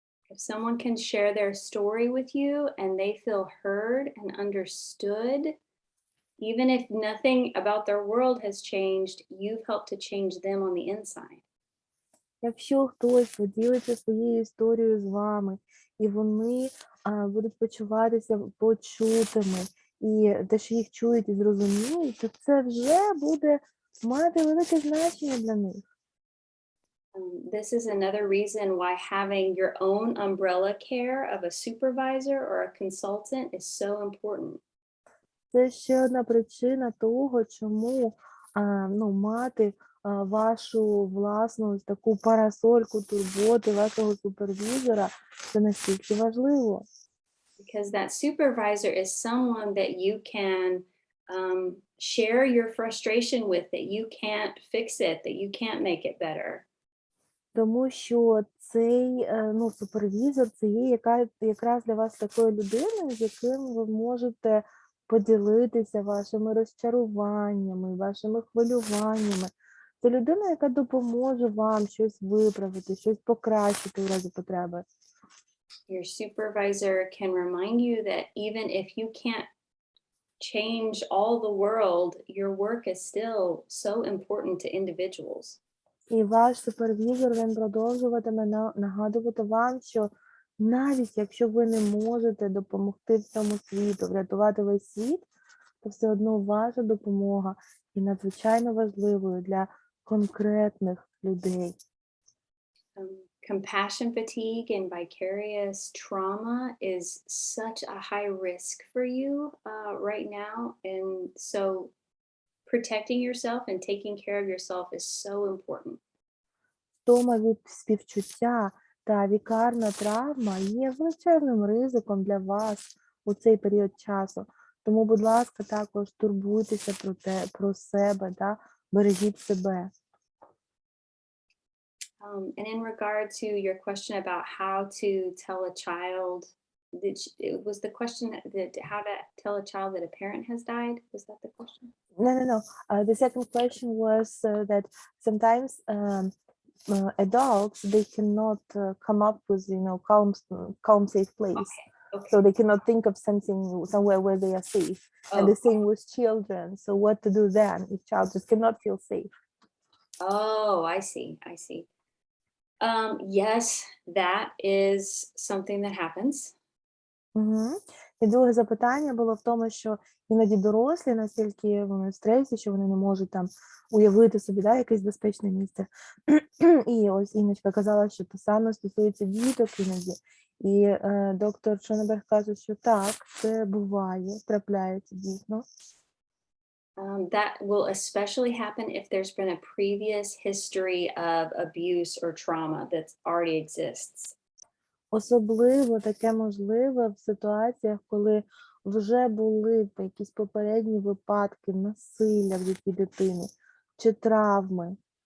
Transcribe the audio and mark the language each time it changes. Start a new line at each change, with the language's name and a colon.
English: If someone can share their story with you and they feel heard and understood, even if nothing about their world has changed, you've helped to change them on the inside.
Ukrainian: Якщо хтось поділиться своєю історією з вами, і вони будуть почуватися почутими, і те, що їх чують і зрозуміють, то це вже буде мати велике значення для них.
English: This is another reason why having your own umbrella care of a supervisor or a consultant is so important.
Ukrainian: Це ще одна причина того, чому мати вашу власну таку парасольку турботи вашого супервізора, це настільки важливо.
English: Because that supervisor is someone that you can share your frustration with, that you can't fix it, that you can't make it better.
Ukrainian: Тому що цей супервізор, це є якраз для вас такою людиною, з яким ви можете поділитися вашими розчаруваннями, вашими хвилюваннями. Це людина, яка допоможе вам щось виправити, щось покращити у разі потреби.
English: Your supervisor can remind you that even if you can't change all the world, your work is still so important to individuals.
Ukrainian: І ваш супервізор, він продовжуватиме нагадувати вам, що навіть якщо ви не можете допомогти всьому світу, врятувати весь світ, то все одно ваша допомога є надзвичайно важливою для конкретних людей.
English: compassion fatigue and vicarious trauma is such a high risk for you right now. And so protecting yourself and taking care of yourself is so important.
Ukrainian: Втома від співчуття та вікарна травма є величезним ризиком для вас у цей період часу. Тому, будь ласка, також турбуйтеся про себе, да? Бережіть себе.
English: And in regard to your question about how to tell a child, was the question that how to tell a child that a parent has died? Was that the question? No. The second question was that sometimes adults, they cannot come up with, calm, safe place. Okay. So they cannot think of something somewhere where they are safe. And the same with children. So what to do then if child just cannot feel safe? Oh, I see. Yes, that is something that happens. Угу.
Ukrainian: І друге запитання було в тому, що іноді дорослі настільки вони в стресі, що вони не можуть там уявити собі, да, якесь безпечне місце. І ось Інночка казала, що те саме стосується діток іноді. І доктор Шонеберг каже, що так, це буває, трапляється дійсно.
English: That will especially happen if there's been a previous history of abuse or trauma that already exists.
Ukrainian: Особливо таке можливе в ситуаціях, коли вже були якісь попередні випадки насилля в житті дитини чи травми.